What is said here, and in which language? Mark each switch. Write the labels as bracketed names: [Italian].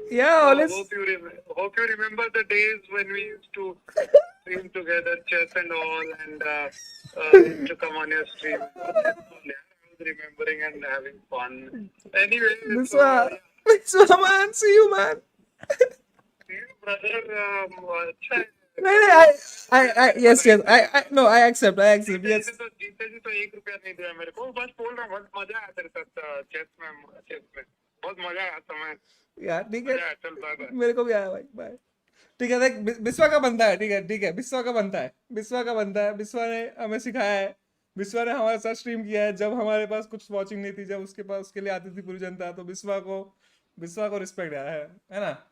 [English] Yeah, all is. Hope you remember the days when we used to stream together, chess and all, and used to come on your stream. I was remembering and having fun. Anyway, Biswa, Biswa man, see you man. [Hindi] brother, अच्छा है. [English] नहीं, yes, no, I accept, yes. [Hindi] जीते जी तो 1 रुपया नहीं दिया मेरे को. बस बोल रहा हूँ, बहुत मजा आया तेरे साथ चेस में बहुत मजा आया समय. यार ठीक है, चल बाय. मेरे को भी आया भाई, बाय। ठीक है, देख बिस्वा का बनता है, ठीक है, बिस्वा का बनता है, बिस्वा ने हमें सिखाया है, बिस्वा ने हमारे साथ स्ट्रीम किया है जब हमारे पास कुछ वॉचिंग नहीं थी, जब उसके पास उसके लिए आती थी पूरी जनता, तो बिस्वा को रिस्पेक्ट है ना?